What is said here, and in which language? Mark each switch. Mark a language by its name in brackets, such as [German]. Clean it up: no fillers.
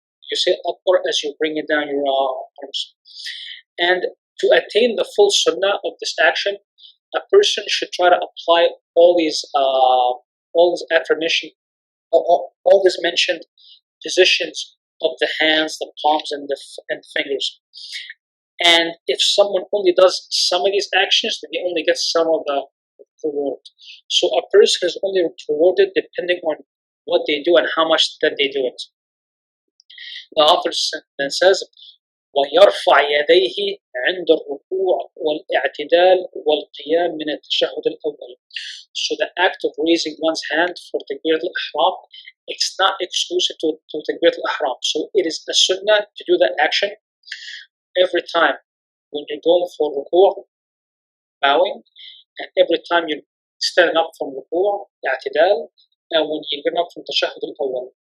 [English] You say Akbar as you bring it down your arms. And to attain the full sunnah of this action, a person should try to apply all these affirmation, all these mentioned positions of the hands, the palms, and the fingers. And if someone only does some of these actions, then they only get some of the reward. So a person is only rewarded depending on what they do and how much that they do it. The author then says, [Arabic] ويرفع يديه عند الركوع والاعتدال والقيام من التشهد الأول. [English] So the act of raising one's hand for takbir al-ihram, it's not exclusive to takbir al-ihram. So it is a sunnah to do that action every time when you're going for ruku', bowing, and every time you're standing up from ruku', i'tidal, and when you're getting up from tashahhud al-awwal.